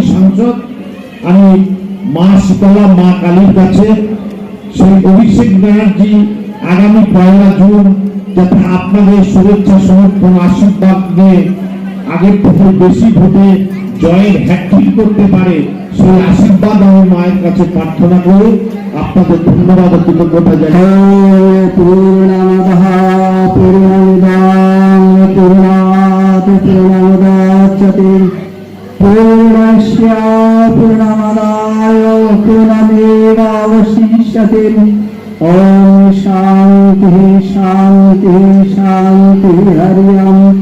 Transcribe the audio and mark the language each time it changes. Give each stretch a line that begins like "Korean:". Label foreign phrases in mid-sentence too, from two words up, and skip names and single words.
Bangla: সাংসদ আমি মা শীতলা, মা কালীর কাছে সেই অভিষেক ব্যানার্জি আগামী 1 জুন যাতে আপনাদের শুভেচ্ছা সমর্থন আশীর্বাদ নিয়ে আগের থেকে বেশি ভোটে জয়ের হ্যাট্রিক করতে পারে, সেই আশীর্বাদ আমি মায়ের কাছে প্রার্থনা করে আপনাদের ধন্যবাদ ও কৃতজ্ঞতা জানাই।
Sanskrit: पूर्णस्य पूर्णमादाय पूर्णमेवावशिष्यते। ओम शांति शांति शांति हरि ओम।